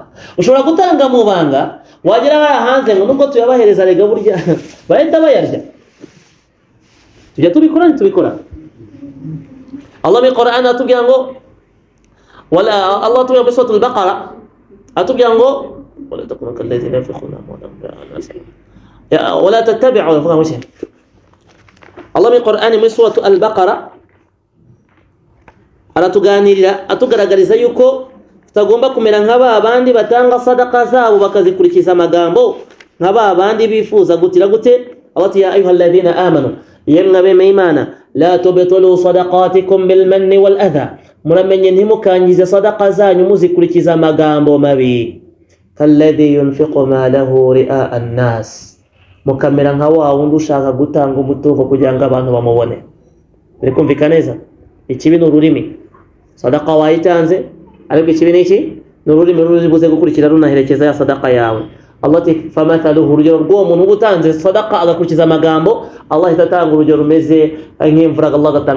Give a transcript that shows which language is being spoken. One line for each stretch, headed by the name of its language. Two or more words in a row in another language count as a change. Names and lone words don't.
Kinyarwanda: Ushobora gutanga mu banga, wagera hanze ngo nubwo tuyabahereza rega burya bahita bayarya. Tujya tubikora. Allah mu Qur'an atubwira ngo wala Allah tubwira muri suratul Baqara atubwira ngo
Arabic: ولا تكونوا كالذين ينفقون ولا تتبعوا
Kinyarwanda: Allah mu Qur'an muri suratul Baqara aratuganirira atugaragariza yuko tutagomba kumera nk'aba bandi batanga sadaka zabo bakazikurikiza amagambo, nk'aba bandi bifuza gutira gute.
Arabic: Abati يا أيها الذين آمنوا,
Kinyarwanda: yemwe abemeye Imana,
Arabic: لا تبطلوا صدقاتكم بالمن والأذى,
Kinyarwanda: muramenye ntimukangize sadaka zanyu muzikurikiza amagambo mabi.
Arabic: كالذي ينفق ماله رئاء الناس,
Kinyarwanda: mukamera nka wa wundi ushaka gutanga umutungo kugira ngo abantu bamubone. Biri kumvikana neza? Ikibi ni ururimi. Sadaka wayitanze, ariko ikibi ni iki? Ni ururimi ruzibuze gukurikira runaherekeza ya sadaka yawe. Allah ati famathaluhu, urugero rw'uwo muntu ugutanze sadaka agakurikiza amagambo, Allah itatanga urugero rumeze nk'imvura Allah agatanga.